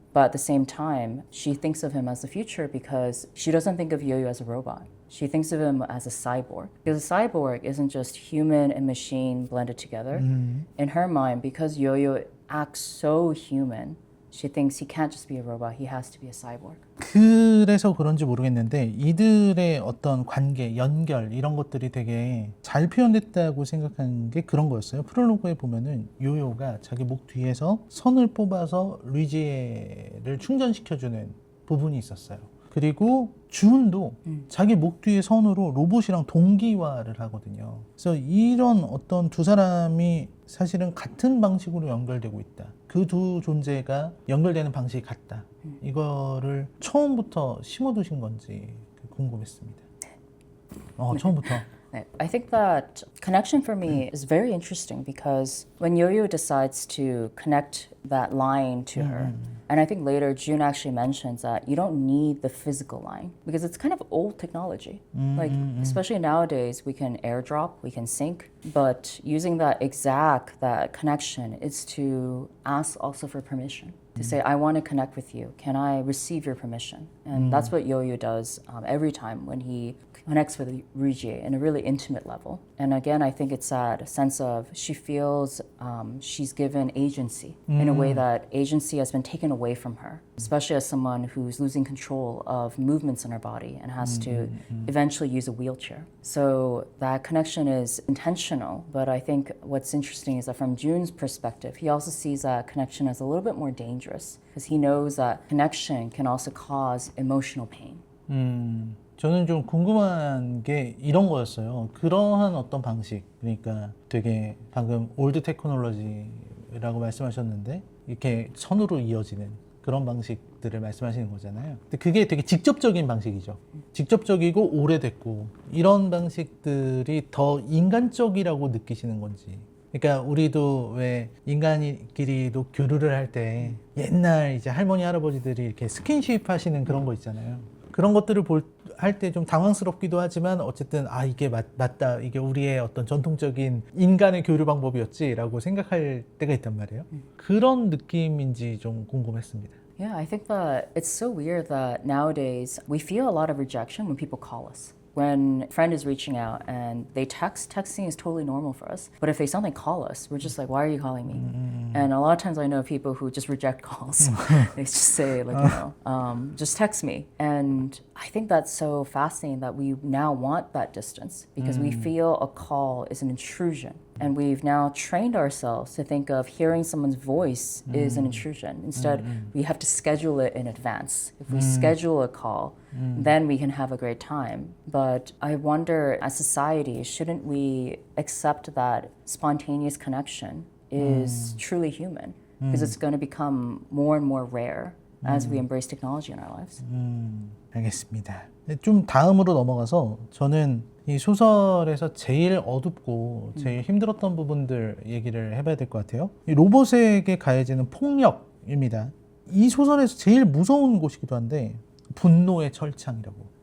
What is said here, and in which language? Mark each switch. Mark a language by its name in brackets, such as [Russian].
[English] But at the same time, she thinks of him as the future because she doesn't think of Yo-Yo as a robot. She thinks of him as a cyborg. Because a cyborg isn't just human and machine blended together. In her mind, because Yo-Yo acts so human, she thinks he can't just be a robot, he has to be a cyborg. [Korean] 그래서 그런지 모르겠는데 이들의 어떤 관계, 연결 이런 것들이 되게 잘 표현됐다고 생각한 게 그런 거였어요. 프롤로그에 보면은 요요가 자기 목 뒤에서 선을 뽑아서 루이지에를 충전시켜주는 부분이 있었어요. 그리고 주은도 자기 목 뒤에 선으로 로봇이랑 동기화를 하거든요. 그래서 이런 어떤 두 사람이 사실은 같은 방식으로 연결되고 있다. 그 두 존재가 연결되는 방식이 같다. 이거를 처음부터 심어두신 건지 궁금했습니다. 처음부터. [English] I think that connection for me is very interesting because when Yo-Yo decides to connect that line to her, and I think later June actually mentions that you don't need the physical line because it's kind of old technology. Like, especially nowadays, we can airdrop, we can sync, but using that connection is to ask also for permission. To say, I want to connect with you. Can I receive your permission? And that's what Yo-Yo does every time when he connects with Ruijie in a really intimate level. And again, I think it's that sense of she feels she's given agency in a way that agency has been taken away from her, especially as someone who's losing control of movements in her body and has to eventually use a wheelchair. So that connection is intentional, but I think what's interesting is that from June's perspective, he also sees that connection as a little bit more dangerous because he knows that connection can also cause emotional pain. [Korean] 저는 좀 궁금한 게 이런 거였어요. 그러한 어떤 방식, 그러니까 되게 방금 올드 테크놀로지라고 말씀하셨는데 이렇게 선으로 이어지는 그런 방식들을 말씀하시는 거잖아요. 근데 그게 되게 직접적인 방식이죠. 직접적이고 오래됐고 이런 방식들이 더 인간적이라고 느끼시는 건지. 그러니까 우리도 왜 인간끼리도 교류를 할 때 옛날 이제 할머니 할아버지들이 이렇게 스킨십 하시는 그런 거 있잖아요. 그런 것들을 할 때 좀 당황스럽기도 하지만 어쨌든 아 이게 맞다 이게 우리의 어떤 전통적인 인간의 교류 방법이었지라고 생각할 때가 있단 말이에요. 그런 느낌인지 좀 궁금했습니다. [English] Yeah, I think that it's so weird that nowadays we feel a lot of rejection when people call us. When a friend is reaching out and they text, texting is totally normal for us. But if they suddenly call us, we're just like, why are you calling me? And a lot of times I know people who just reject calls. They just say, like, just text me. And I think that's so fascinating that we now want that distance because we feel a call is an intrusion. And we've now trained ourselves to think of hearing someone's voice is an intrusion. Instead, we have to schedule it in advance. If we schedule a call, then we can have a great time. But I wonder, as society, shouldn't we accept that spontaneous connection is truly human? Because it's going to become more and more rare as we embrace technology in our lives. [Korean] 알겠습니다. 좀 다음으로 넘어가서 저는 이 소설에서 제일 어둡고 제일 힘들었던 부분들 얘기를 해봐야 될 것 같아요. 이 로봇에게 가해지는 폭력입니다. 이 소설에서 제일 무서운 곳이기도 한데 분노의 철창이라고.